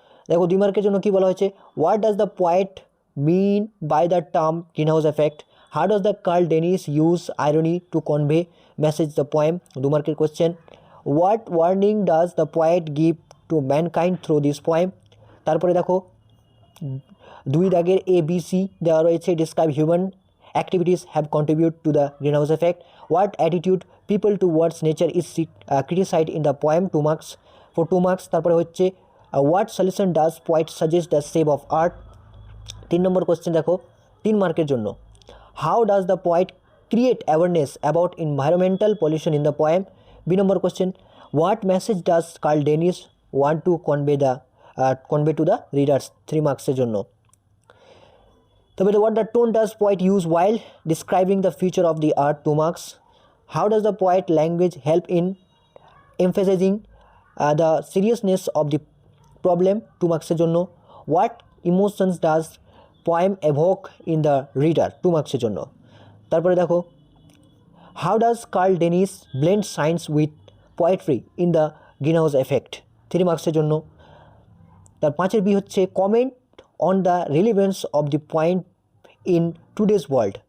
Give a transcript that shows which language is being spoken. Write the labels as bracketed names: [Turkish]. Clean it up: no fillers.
[Bangla] দেখো 2 মার্কের জন্য কি বলা হয়েছে, [English] What does the poet mean by the term green house effect? How does the Carl Dennis use irony to convey message the poem? [Bangla] 2 মার্কের question. [English] What warning does the poet give to mankind through this poem? [Bangla] তারপরে দেখো 2 দাগের ABC দেওয়া রয়েছে, [English] Describe human activities have contributed to the greenhouse effect. What attitude people towards nature is criticized in the poem? 2 marks for 2 marks. [Bangla] তারপরে হচ্ছে [English] What solution does poet suggest the save of art. [Bangla] 3 number question দেখো 3 মার্কের জন্য, [English] How does the poet create awareness about environmental pollution in the poem. B নম্বর question, what message does Carl Dennis want to convey to the readers. [Bangla] 3 মার্কসের জন্য। তবে [English] what the tone does poet use while describing the future of the earth। 2 marks. How does the poet language help in emphasizing the seriousness of the problem। [Bangla] 2 marks এর জন্য। [English] What emotions does poem evoke in the reader। 2 marks [Bangla] এর জন্য। তারপরে দেখো, [English] how does Carl Dennis blend science with poetry in the greenhouse effect। 3 marks এর জন্য। [Bangla] তার 5-এর B হচ্ছে [English] Comment on the relevance of the point in today's world.